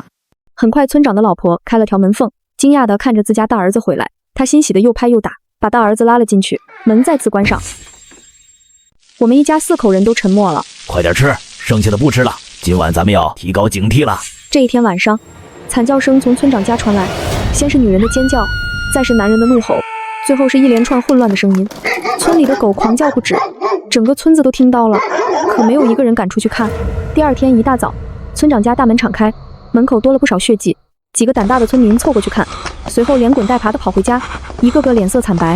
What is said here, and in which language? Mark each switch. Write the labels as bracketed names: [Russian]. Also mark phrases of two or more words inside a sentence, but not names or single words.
[Chinese] 很快，村長的老婆開了條門縫，驚訝地看着自家大兒子回來，他欣喜地又拍又打，把大兒子拉了進去，門再次關上。我們一家4口人都沉默了。快點吃，剩下的不吃了，今晚咱們要提高警惕了。這一天晚上，慘叫聲從村長家傳來，先是女人的尖叫，再是男人的怒吼，最後是一連串混亂的聲音。村裡的狗狂叫不止，整個村子都聽到了，可沒有一個人敢出去看。第2天一大早，村長家大門敞開，門口多了不少血跡，幾個膽大的村民湊過去看，隨後連滾帶爬的跑回家，一個個臉色慘白。